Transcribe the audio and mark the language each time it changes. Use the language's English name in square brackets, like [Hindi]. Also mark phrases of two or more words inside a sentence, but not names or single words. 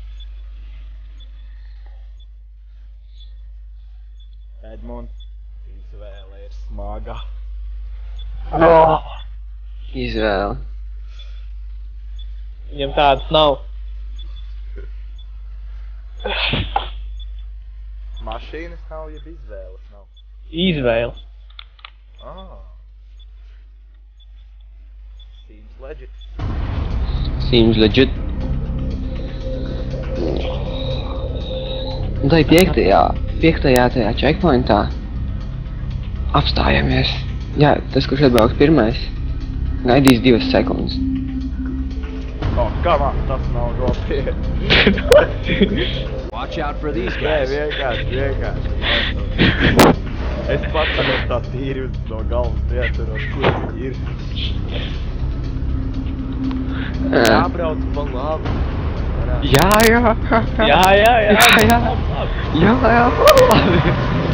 [Latvian] Edmunds, izvēle ir smaga. Izvēle. Viņam tādas nav. Mašīnas nav, jeb izvēles nav. Izvēle. [English] Seems legit. Seems legit. [Latvian] Un tai piektajā tajā checkpointā apstājamies. Jā, tas, kurš atbrauks pirmais, gaidīs 2 sekundes. [English] Come on, [Latvian] tas nav nopietni. [English] Watch out for these [Latvian] Nē, [English] guys. [Latvian] vienkārši. Es pats tagad tā tīri no galvas neatceros, kur viņi ir. Jābrauc pa labi. Jā. Jā. Labi.